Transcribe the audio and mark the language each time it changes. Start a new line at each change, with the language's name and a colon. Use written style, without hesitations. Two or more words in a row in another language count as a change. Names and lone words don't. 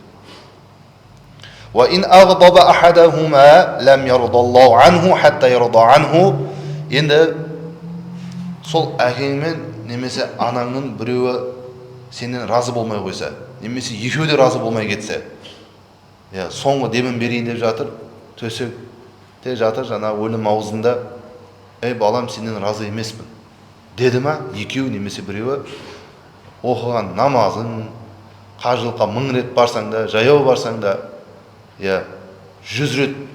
Arabic: وإن أغضب أحدهما لم يرض الله عنه حتى يرضى عنه.
Kazakh: Енді сол әкеңмен немесе анаңның біреуі сенен разы болмай қойса, немесе екеуі де разы болмай кетсе, соңғы демін берейін деп жатыр, төсекте жатыр, жаңа өлім аузында, "Ей балам, сенен разы емеспін" деді ма, екеуі немесе біреуі оқыған намазың, қажылыққа 1000 рет барсаң да, жаяу барсаң да, 100 рет